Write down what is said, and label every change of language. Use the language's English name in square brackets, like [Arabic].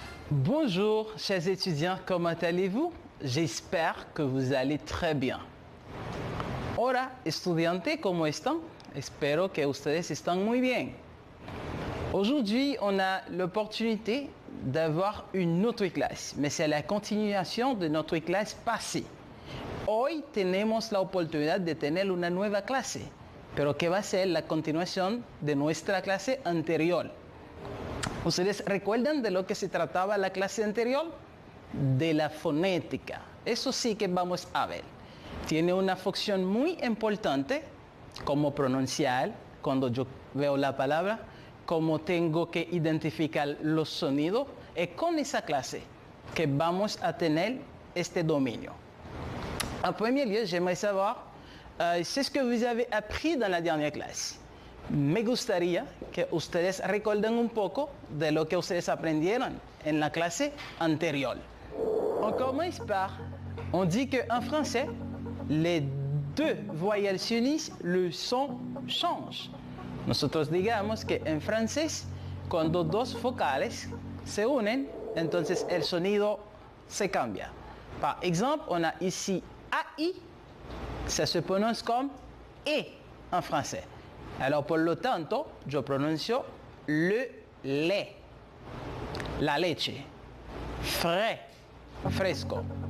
[French] Bonjour, chers étudiants, comment allez-vous? J'espère que vous allez très bien. [Spanish] Hola, estudiantes, ¿cómo están? Espero que ustedes están muy bien. [French] Aujourd'hui, on a l'opportunité d'avoir une autre clase, mais c'est la continuación de notre clase passée. [Spanish] Hoy tenemos la oportunidad de tener una nueva clase, pero que va a ser la continuación de nuestra clase anterior. ¿Ustedes recuerdan de lo que se trataba la clase anterior? De la fonética. Eso sí que vamos a ver. Tiene una función muy importante, como pronunciar cuando yo veo la palabra, como tengo que identificar los sonidos. Es con esa clase que vamos a tener este dominio. [French] En premier lieu, j'aimerais savoir, c'est ce que vous avez appris dans la dernière clase. [Spanish] Me gustaría que ustedes recuerden un poco de lo que ustedes aprendieron en la clase anterior. [French] On commence par, on dit qu'en français, les deux voyelles s'unissent, le son change. [Spanish] Nosotros digamos que en francés, cuando dos vocales se unen, entonces el sonido se cambia. [French] Par exemple, on a ici AI, ça se prononce comme E en français. Alors, [Spanish] por lo tanto, yo prononcio le lait, la leche, frais, fresco.